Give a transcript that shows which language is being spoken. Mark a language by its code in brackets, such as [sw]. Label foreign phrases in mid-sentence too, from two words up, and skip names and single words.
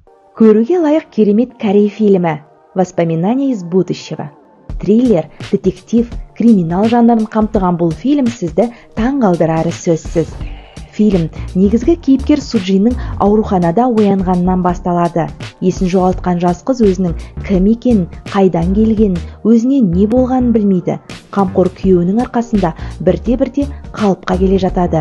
[kk] Көруге лайық керемет корей фильмі «Воспоминания из будущего». Триллер, детектив, криминал жанрын қамтыған бұл фильм сізді таңғалдырары сөзсіз. Фильм негізгі кейіпкер Суджиннің ауруханада оянғанынан басталады. Есін жоғалтқан жас қыз өзінің кім екенін, қайдан келгенін, өзіне не болғанын білмейді. Қамқор күйеуінің арқасында бірте-бірте қалыпқа келе жатады.